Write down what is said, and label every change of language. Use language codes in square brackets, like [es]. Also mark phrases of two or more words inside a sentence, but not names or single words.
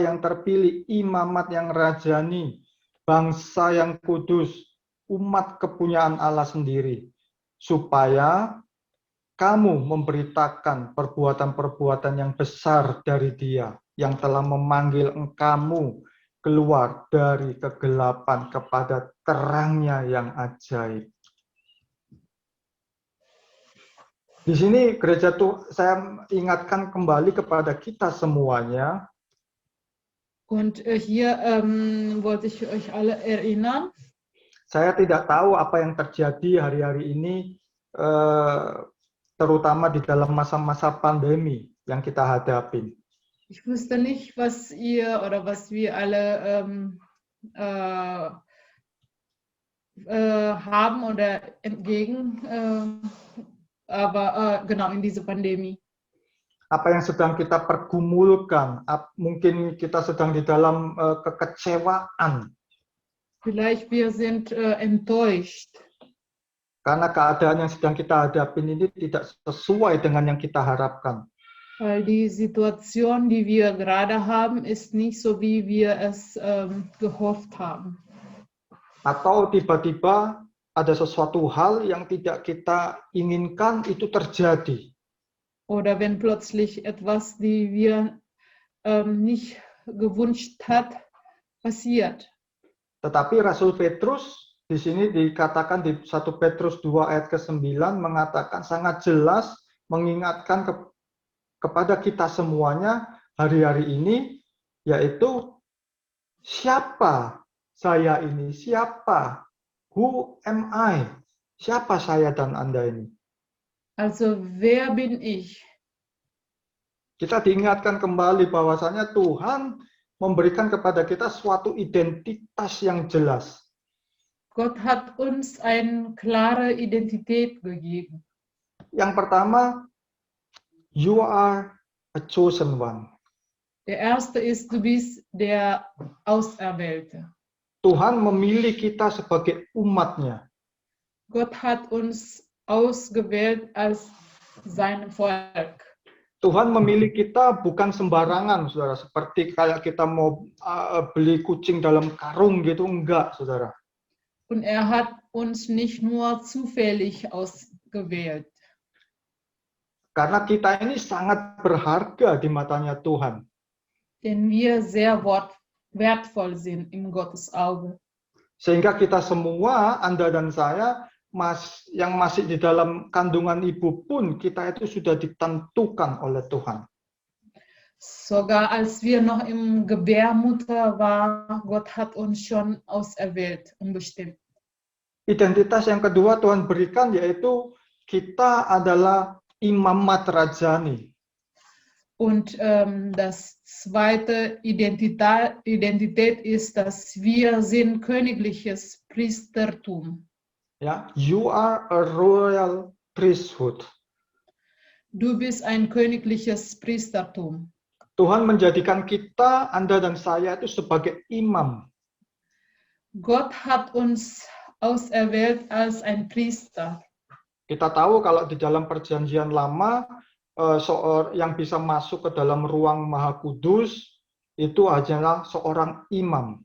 [id] yang terpilih, imamat yang rajani, bangsa yang kudus, umat kepunyaan Allah sendiri, supaya kamu memberitakan perbuatan-perbuatan yang besar dari Dia, yang telah memanggil engkamu keluar dari kegelapan kepada terangnya yang ajaib. Di sini gereja tuh saya ingatkan kembali kepada kita semuanya. [de] Und hier wollte ich euch alle erinnern. [id] Saya tidak tahu apa yang terjadi hari-hari ini, terutama di dalam masa-masa pandemi yang kita hadapi. [de] Ich wusste nicht, was ihr oder was wir alle haben oder entgegen, aber genau in diese Pandemie. [id] Apa yang sedang kita pergumulkan, mungkin kita sedang di dalam kekecewaan. [de] Vielleicht wir sind enttäuscht. [id] Karena keadaan yang sedang kita hadapi ini tidak sesuai dengan yang kita harapkan. [de] Weil die Situation, die wir gerade haben, ist nicht so, wie wir es gehofft haben. [id] Atau tiba-tiba ada sesuatu hal yang tidak kita inginkan itu terjadi. [de] Oder wenn plötzlich etwas, die wir nicht gewünscht hat, passiert. [id] Tetapi Rasul Petrus di sini dikatakan di 1 Petrus 2 ayat ke-9 mengatakan sangat jelas mengingatkan kepada kita semuanya hari-hari ini, yaitu siapa saya ini? Siapa? [en] Who am I? [id] Siapa saya dan Anda ini? [de] Also, wer bin ich? [id] Kita diingatkan kembali bahwasanya Tuhan memberikan kepada kita suatu identitas yang jelas. [de] Gott hat uns eine klare Identität gegeben. [id] Yang pertama, [en] you are a chosen one. [de] Der erste ist, du bist der Auserwählte. [id] Tuhan memilih kita sebagai umatnya. [de] Gott hat uns ausgewählt als sein Volk. [id] Tuhan memilih kita bukan sembarangan, saudara. Seperti kayak kita mau beli kucing dalam karung gitu, enggak, saudara. [de] Und hat uns nicht nur zufällig ausgewählt. [id] Karena kita ini sangat berharga di matanya Tuhan. [de] Denn wir sehr wertvoll sind in Gottes Auge. [id] Sehingga kita semua, Anda dan saya, yang masih di dalam kandungan ibu pun, kita itu sudah ditentukan oleh Tuhan. [de] Sogar als wir noch im Gebärmutter waren, Gott hat uns schon auserwählt und bestimmt. [id] Identitas yang kedua Tuhan berikan yaitu kita adalah imamat rajani. [de] Und das zweite Identität ist, dass wir sind königliches Priestertum. [id] Ya, [en] you are a royal priesthood. [de] Du bist ein königliches Priestertum. [id] Tuhan menjadikan kita, Anda dan saya itu sebagai imam. [de] Gott hat uns auserwählt als ein Priester. [id] Kita tahu kalau di dalam perjanjian lama, yang bisa masuk ke dalam ruang Maha Kudus itu adalah seorang imam.